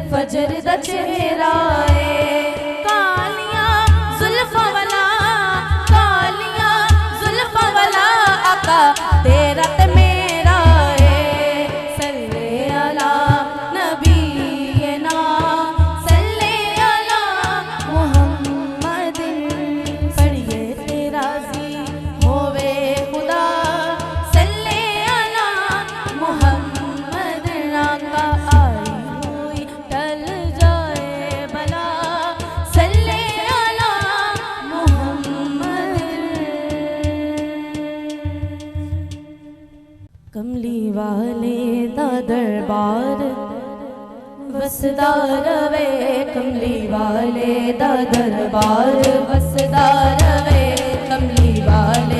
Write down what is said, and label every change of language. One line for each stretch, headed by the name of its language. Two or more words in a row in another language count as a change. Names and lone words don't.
Punjabi: فجر دا چہرہ ہے کالیاں زلفاں والا کالیاں زلفاں والا آقا تیرا تے میرا ہے
Arabic: صل على نبينا صل على محمد
Punjabi: پڑھیے تیرا جی ہووے خدا
Arabic: صل على محمد
Punjabi: آقا آئی ہوئی ٹل جائے بلا
Arabic: صل على محمد
Punjabi: کملی والے دا دربار وسدا رہوے کملی والے دا دربار وسدا رہوے کملی والے